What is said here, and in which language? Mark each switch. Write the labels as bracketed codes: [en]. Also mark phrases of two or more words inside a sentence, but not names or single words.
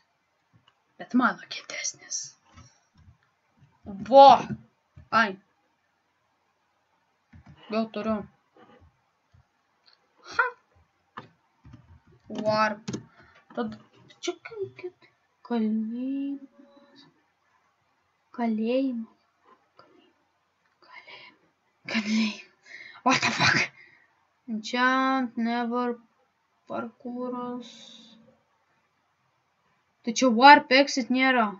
[lt] Bet mano kietesnis. Vo! Ai. Jau turiu. Warp. Tad čia kaip kalėjimas. Kalėjimas. [en] What the fuck? Enchant, never, [lt] parkūras. Tai čia [en] warp exit [lt] nėra.